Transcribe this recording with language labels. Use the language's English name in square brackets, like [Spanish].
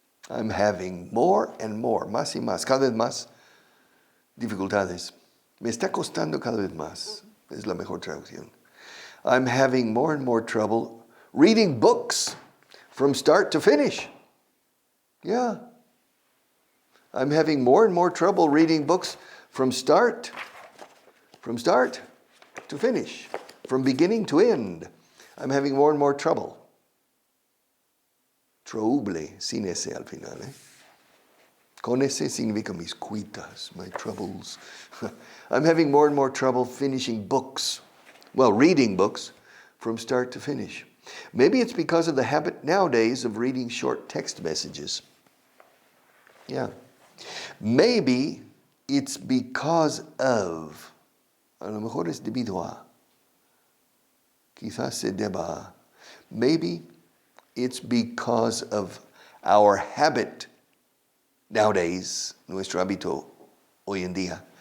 [English] I'm having more and more, [Spanish] más y más, cada vez más dificultades. Me está costando cada vez más. Es la mejor traducción. [English] I'm having more and more trouble reading books from start to finish. Yeah. I'm having more and more trouble reading books from start to finish, from beginning to end. I'm having more and more trouble. [Spanish] Trouble, sin ese al final. Con ese significa mis cuitas, [English] my troubles. I'm having more and more trouble finishing books. Well, reading books from start to finish. Maybe it's because of the habit nowadays of reading short text messages. Yeah. Maybe it's because of, [Spanish] a lo mejor es debido a, quizás se deba a. [English] Maybe it's because of our habit nowadays, [Spanish] nuestro hábito hoy en día.